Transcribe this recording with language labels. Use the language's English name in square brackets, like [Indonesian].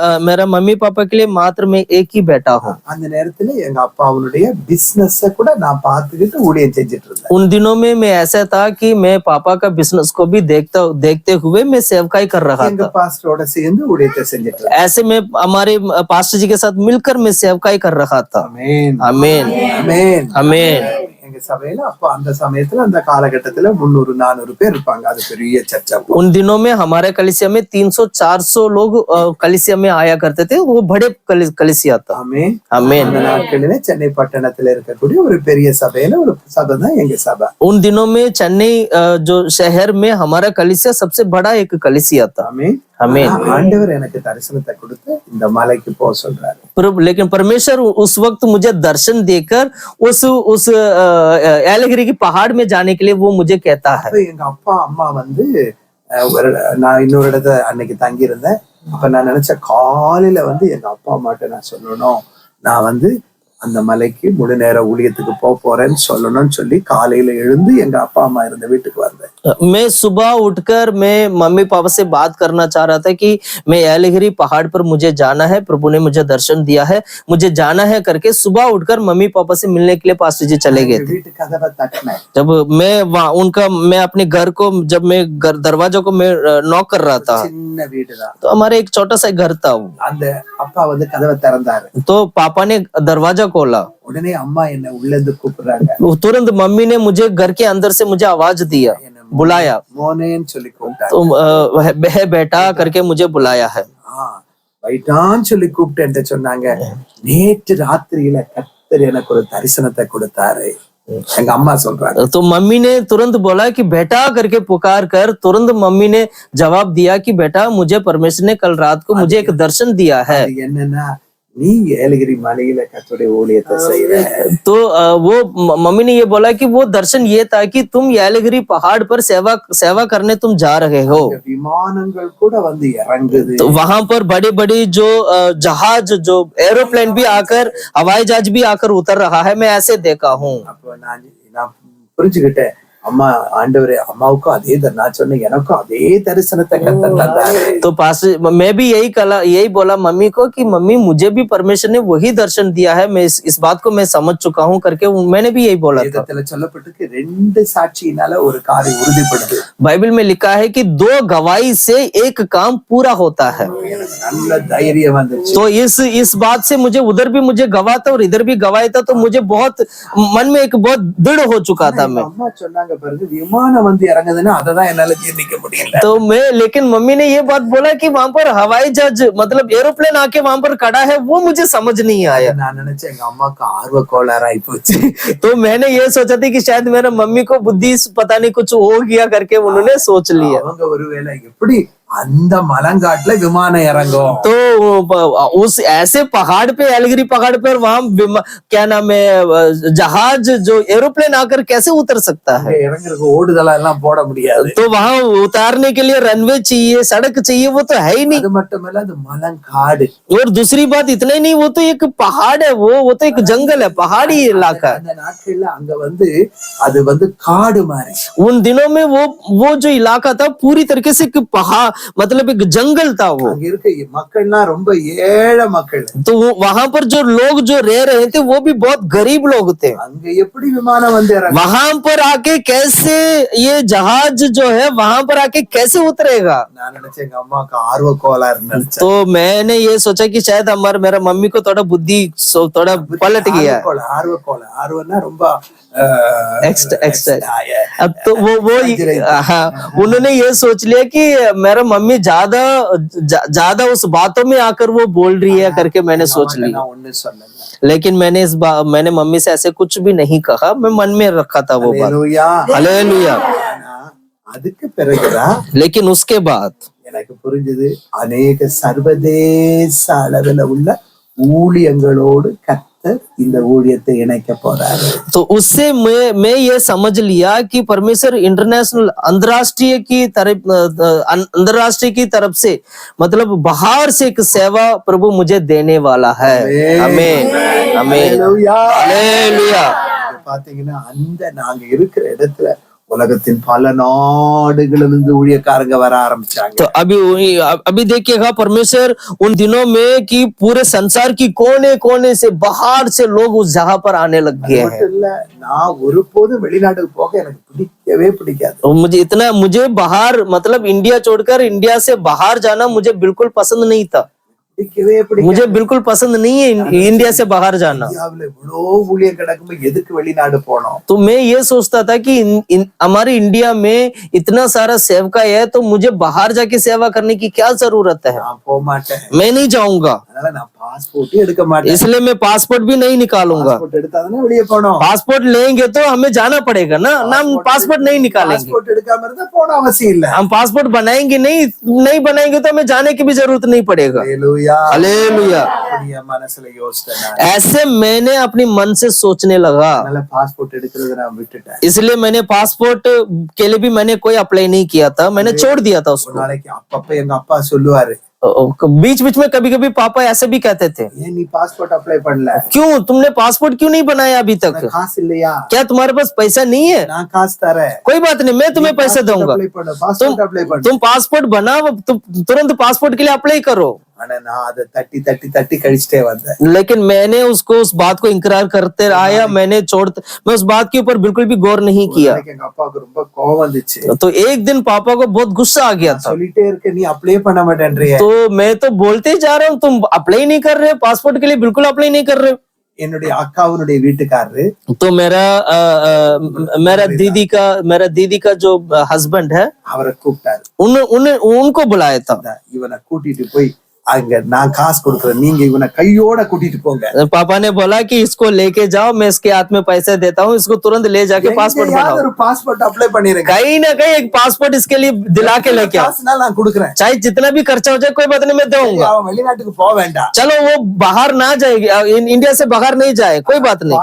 [Hindi] मेरा mummy papa के लिए मात्र मैं एक ही बेटा हूँ. [Tamil] அந்த நேரத்துல எங்க அப்பாவுடைய பிசினஸ் கூட நான் பார்த்துக்கிட்டு ஊழியம் செஞ்சுட்டு இருந்தேன். [Hindi] उन दिनों में मैं ऐसा था कि मैं पापा का बिजनेस को भी देखते हुए मैं सेवकाई कर रहा था. [Tamil] சேர்ந்து ஊழியத்தை செஞ்சுட்டு இருந்தேன். [Hindi] ऐसे में हमारे पास्टर जी के साथ मिलकर मैं सेवकाई कर रहा था. [Tamil] ஆமென். [Hindi] आमीन. [Tamil] ஆமென். [Hindi] आमीन. [Tamil] எங்க சபையில அப்ப அந்த சமயத்துல அந்த காலகட்டத்துல 300-400 பேர் இருப்பாங்க. அது பெரிய சர்ச்சா. [Hindi] उन दिनों में हमारे कलीसिया में 300-400 लोग कलीसिया में आया करते थे. वो बड़े कलीसिया था. [Tamil] ஆமென். [Hindi] आमीन. [Tamil] அந்த நாட்களிலே சென்னை பட்டணத்துல இருக்கக்கூடிய ஒரு பெரிய சபையில ஒரு சபை தான் எங்க சபை. [Hindi] उन दिनों में चेन्नई जो शहर में हमारा कलीसिया सबसे बड़ा एक कलीसिया था. [Tamil] ஆமென். [Hindi] आमीन। [Tamil] ஆண்டவர் எனக்கு தரிசனத்தை கொடுத்து இந்த மலைக்கு போக சொல்றாரு। [Hindi] लेकिन परमेश्वर उस वक्त मुझे दर्शन देकर उस एलगिरी की पहाड़ में जाने के लिए वो मुझे कहता है। [Tamil] அப்ப எங்க அப்பா அம்மா வந்து நான் இன்னொரு இடத்துல அன்னைக்கு தங்கி இருந்தேன்। அப்ப நான் நினைச்ச காலையில வந்து எங்க அப்பா அம்மாட்ட நான் சொல்லணும், நான் வந்து அந்த மலைக்கு முழு நேர ஊழியத்துக்கு போறேன்னு சொல்லணும்னு சொல்லி காலையில எழுந்து எங்க அப்பா அம்மா இருந்த வீட்டுக்கு வந்தேன்। [Hindi] मैं सुबह उठकर मैं मम्मी पापा से बात करना चाह रहा था कि मैं एलगिरी पहाड़ पर मुझे जाना है, प्रभु ने मुझे दर्शन दिया है, मुझे जाना है करके सुबह उठकर मम्मी पापा से मिलने के लिए पास्टर जी चले गए थे। [Tamil] வீட்டு கதவை தட்டினேன்। [Hindi] जब मैं अपने घर को जब मैं दरवाजा को मैं नॉक कर रहा था, [Tamil] சின்ன வீடுதான்। [Hindi] तो हमारे एक छोटा सा घर था वो। [Tamil] அந்த அப்பா வந்து கதவை திறந்தாரு। [Hindi] तो पापा ने दरवाजा खोला, [Tamil] உடனே அம்மா என்ன உள்ள இருந்து கூப்பிடுறாங்க। [Hindi] तुरंत मम्मी ने मुझे घर के अंदर से मुझे आवाज दिया, बुलाया। [Tamil] மோனேன்னு சொல்லி கூப்பிட்டாங்க। [Hindi] तो बेटा करके मुझे बुलाया है। [Tamil] வைட்டான்னு சொல்லி கூப்பிட்டு என்கிட்ட சொன்னாங்க, நேற்று ராத்திரியில கர்த்தர் எனக்கு ஒரு தரிசனத்தை கொடுத்தாரு। எங்க அம்மா சொல்றாங்க। [Hindi] तो मम्मी ने तुरंत बोला कि बेटा करके पुकार कर, तुरंत मम्मी ने जवाब दिया कि बेटा मुझे परमेश्वर ने कल रात को मुझे एक दर्शन दिया है। [Tamil] அது என்னன்னா, நீ ஏலகிரி மலையில கர்த்தருடைய ஊழியத்தை செய்ற। [Hindi] तो वो मम्मी ने ये बोला कि वो दर्शन ये था कि तुम ஏலகிரி पहाड़ पर सेवा करने तुम जा रहे हो। [Tamil] விமானங்கள் கூட வந்து இறங்குது। [Hindi] तो वहां पर बड़ी बड़ी जो जहाज, जो एरोप्लेन भी आकर, हवाई जहाज भी आकर उतर रहा है, मैं ऐसे देखा हूँ। [Tamil] அப்ப நான் புரிஞ்சுக்கிட்டேன், அம்மா ஆண்டவரே அம்மாவுக்கும் அதே நான் சொன்னேன், எனக்கும் அதே தரிசனத்தை கர்த்தர் தந்தாரு। [Hindi] तो पास मैं भी यही बोला मम्मी को कि मम्मी मुझे भी परमेश्वर ने वही दर्शन दिया है, मैं इस बात को मैं समझ चुका हूँ करके मैंने भी यही बोला था। [Tamil] வேதத்துல சொல்லப்பட்டிருக்கு, 2 சாட்சியினால ஒரு காரியம் உறுதிப்படுது। [Hindi] बाइबल में लिखा है कि 2 गवाही से एक काम पूरा होता है। [Tamil] எனக்கு நல்ல தைரியம் வந்துச்சு। [Hindi] तो इस बात से मुझे उधर भी मुझे गवाह था और इधर भी गवाही था, तो मुझे बहुत मन में एक बहुत दृढ़ हो चुका था। मैं [Tamil] அம்மா சொன்னாங்க பாருங்க, விமானம் வந்து இறங்குதுன்னா அததான் என்னால ஜீர்ணிக்க முடியல। [Hindi] तो लेकिन मम्मी ने ये बात बोला कि वहां पर हवाई जहाज मतलब एरोप्लेन आके वहां पर खड़ा है, वो मुझे समझ नहीं आया। [Tamil] நான் நினைச்சேன் எங்க அம்மாக்கு ஆர்வ கோளாறாய் போச்சு। [Hindi] तो मैंने ये सोचा था कि शायद मेरा मम्मी को बुद्धि पता नहीं कुछ हो गया करके उन्होंने सोच लिया। [Tamil] அவங்க ஒருவேளை எப்படி அந்த மலங்காட்டுல விமானம் இறங்கும்। [Hindi] तो उस ऐसे पहाड़ पे, एलगिरी पहाड़ पर वहां क्या नाम है, जहाज जो एरोप्लेन आकर कैसे उतर सकता है? [Tamil] இறங்குறதுக்கு ஓடுதலா எல்லாம் போட முடியாது। [Hindi] तो वहां उतारने के लिए रनवे चाहिए, सड़क चाहिए, वो तो है ही नहीं। [Tamil] அது மட்டுமல்ல, அது மலங்காடு। [Hindi] और दूसरी बात इतना ही नहीं, वो तो एक पहाड़ है, वो तो एक जंगल है, पहाड़ी इलाका है। [Tamil] அந்த நாட்கள்ல அங்க வந்து அது வந்து காடு மாதிரி। [Hindi] उन दिनों में वो जो इलाका था पूरी तरीके से एक पहाड़ मतलब एक जंगल था वो। [Tamil] அங்க இருக்க மக்கள்லாம் ரொம்ப ஏழை மக்கள்। [Hindi] तो वहां पर जो लोग जो रह रहे थे वो भी बहुत गरीब लोग थे। [Tamil] அங்க எப்படி விமானம் வந்து இறங்கும்? [Hindi] वहां पर आके कैसे ये जहाज जो है वहां पर आके कैसे उतरेगा? [Tamil] நான் நினைச்சேன் எங்க அம்மாக்கு ஆர்வ கோளாறுன்னு நினைச்சேன்। [Hindi] तो मैंने ये सोचा कि शायद मेरा मम्मी को थोड़ा बुद्धि थोड़ा पलट गया। [Tamil] ஆர்வ கோளாறு, ஆர்வம்னா ரொம்ப [English] Extra. [Hindi] अब तो वो हाँ, उन्होंने ये सोच लिया कि मेरा मम्मी ज्यादा उस बातों में आकर वो बोल रही है करके मैंने सोच लिया। [Tamil] நான் ஒண்ணு சொன்னேன்। [Hindi] लेकिन मैंने मम्मी से ऐसे कुछ भी नहीं कहा, मैं मन में रखा था वो बात। [Tamil] ஹல்லேலூயா। [Hindi] हालेलुया। [Tamil] அதுக்கு பிறகுதான் [Hindi] लेकिन उसके बाद [Tamil] எனக்கு புரிஞ்சது, அநேக சர்வதேச அளவில் உள்ள ஊழியங்களோடு கர்த்தர் இந்த ஊழியத்தை இணைக்க போறாரு। [Hindi] तो उससे मैं ये समझ लिया कि परमेश्वर इंटरनेशनल अंतरराष्ट्रीय की तरफ से मतलब बाहर से एक सेवा प्रभु मुझे देने वाला है। आमीन आमीन हालेलुया। [Tamil] பாத்தீங்கன்னா அந்த நாங்க இருக்கிற இடத்துல உலகத்தின் பல நாடுகளிலிருந்து ஊழியக்காரங்க வர ஆரம்பிச்சாங்க। [Hindi] तो अभी देखिएगा परमेश्वर उन दिनों में कि पूरे संसार की कोने कोने से बाहर से लोग उस जगह पर आने लग गए हैं। [Tamil] இல்ல, நான் ஒருபோதும் வெளிநாட்டுக்கு போக எனக்கு பிடிக்கவே பிடிக்காது। [Hindi] मुझे बाहर मतलब इंडिया छोड़कर इंडिया से बाहर जाना मुझे बिल्कुल पसंद नहीं था। [Tamil] பிடிக்கவே பிடிக்காது. [Hindi] मुझे बिल्कुल पसंद नहीं है इंडिया से बाहर जाना। [Tamil] இந்தியாவுல இவ்வளோ ஊழியம் கிடக்கும்போது எதுக்கு வெளிநாடு போனோம்? [Hindi] तो मैं ये सोचता था कि हमारे इंडिया में इतना सारा सेवका है, तो मुझे बाहर जाके सेवा करने की क्या जरूरत है। [Tamil] நான் போக மாட்டேன், [Hindi] मैं नहीं जाऊंगा, [Tamil] அதனால நான் பாஸ்போர்ட் எடுக்க மாட்டேன். [Hindi] इसलिए मैं पासपोर्ट भी नहीं निकालूंगा। [Tamil] பாஸ்போர்ட் எடுத்தாதானே வெளியே போனோம். [Hindi] पासपोर्ट लेंगे तो हमें जाना पड़ेगा ना, हम पासपोर्ट नहीं निकालेंगे। [Tamil] பாஸ்போர்ட் எடுக்காம இருந்தா போன அவசியம் இல்ல. [Hindi] हम पासपोर्ट बनाएंगे नहीं बनाएंगे तो हमें जाने की भी जरूरत नहीं पड़ेगा। [Tamil] ஹல்லேலூயா, [Hindi] हालेलुया। [Tamil] அப்படியே மனசுல யோசிச்சேன். [Hindi] ऐसे मैंने अपनी मन से सोचने लगा, [Tamil] அதனால பாஸ்போர்ட் எடுக்கிறத நான் விட்டுட்டேன். [Hindi] इसलिए मैंने पासपोर्ट के लिए भी मैंने कोई अप्लाई नहीं किया था, मैंने छोड़ दिया था [Tamil] ஒரு [Hindi] उसको। [Tamil] நாளைக்கு அப்பப்ப எங்க அப்பா சொல்லுவாரு, [Hindi] बीच बीच में कभी कभी पापा ऐसे भी कहते थे, [Tamil] ஏன் நீ பாஸ்போர்ட் அப்ளை பண்ணல? [Hindi] क्यों तुमने पासपोर्ट क्यों नहीं बनाया अभी तक? [Tamil] காசு இல்லையா? [Hindi] क्या तुम्हारे पास पैसा नहीं है? [Tamil] நான் காசு தரேன், [Hindi] कोई बात नहीं, मैं तुम्हें पैसे दूंगा। [Tamil] அப்ளை பண்ணு, பாஸ்போர்ட் அப்ளை பண்ணு. [Hindi] तुम पासपोर्ट बनाओ, तुम तुरंत पासपोर्ट के लिए अप्लाई करो। [Tamil] ஆனா நான் அதை தட்டி தட்டி தட்டி கழிச்சிட்டே வந்தேன். [Hindi] लेकिन मैंने उसको उस बात को इनकार करते आया, मैं उस बात के ऊपर बिल्कुल भी गौर नहीं किया। [Tamil] எனக்கு எங்க அப்பாவுக்கு ரொம்ப கோவம் வந்துச்சு. [Hindi] तो एक दिन पापा को बहुत गुस्सा आ गया था। [Tamil] சொல்லிட்டே இருக்க, நீ அப்ளை பண்ண माटेன்றியே. [Hindi] तो मैं तो बोलते ही जा रहा हूँ, तुम अप्लाई नहीं कर रहे, पासपोर्ट के लिए बिल्कुल अप्लाई नहीं कर रहे। [Tamil] என்னுடைய அக்காவுடைய வீட்டுக்காரரு [Hindi] तो मेरा दीदी का जो हस्बैंड है, [Tamil] அவரை கூப்பிட்டாரு. [Hindi] उनको बुलाया था। [Tamil] இவனை கூட்டிட்டு போய் அங்க நான் காசு கொடுக்குறேன், நீங்க இவனை கையோட கூட்டிட்டு போங்க. [Hindi] पापा ने बोला कि इसको लेके जाओ, मैं इसके हाथ में पैसे देता हूँ, इसको तुरंत ले जाके पासपोर्ट बनाओ। [Tamil] ஒரு பாஸ்போர்ட் அப்ளை பண்ணிருங்க, [Hindi] कहीं ना कहीं एक पासपोर्ट इसके लिए दिला के लेके आओ, [Tamil] காசுனா நான் கொடுக்குறேன். [Hindi] चाहे जितना भी खर्चा हो जाए कोई बात नहीं, मैं दूंगा। [Tamil] அவன் வெளிநாட்டுக்கு போக வேண்டாம், [Hindi] चलो वो बाहर ना जाएगी, इंडिया से बाहर नहीं जाए, कोई बात नहीं,